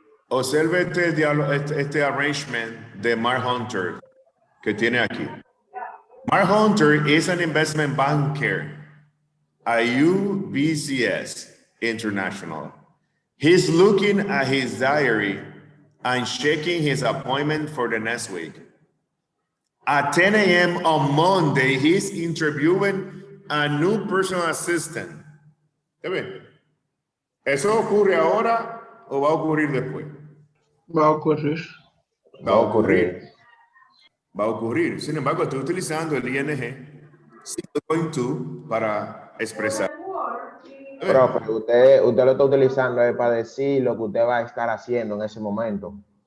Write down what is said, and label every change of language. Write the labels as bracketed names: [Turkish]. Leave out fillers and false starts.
[Spanish] Observe este arrangement de Mark Hunter que tiene aquí. [English] Mark Hunter is an investment banker at UBCS International. He's looking at his diary and checking his appointment for the next week. At 10 a.m. on Monday, he's interviewing a new personal assistant. [Spanish] ¿Eso ocurre ahora o va a ocurrir después? Va a ocurrir. Va a ocurrir. Va a ocurrir. Sin embargo, estoy utilizando el ING going to para expresar. Profe, usted lo está utilizando para decir lo que usted va a estar haciendo en ese momento.